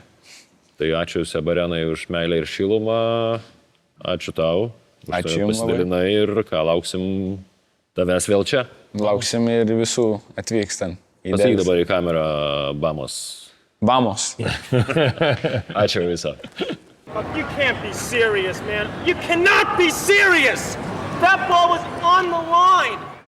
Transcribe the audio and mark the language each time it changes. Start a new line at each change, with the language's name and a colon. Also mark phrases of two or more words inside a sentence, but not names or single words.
Lithuanian: Tai ačiū Sebarenai už meilę ir šilumą. Ačiū tau. Ačiū jums. Pasidalinai ir ką, lauksim tavęs vėl čia. Lauksim ir visų atvykstant. Pasakyk dabar į kamerą Bamos. Vamos. Ačiū visą.
English: You can't be serious, man. You cannot be serious! That ball was on the line!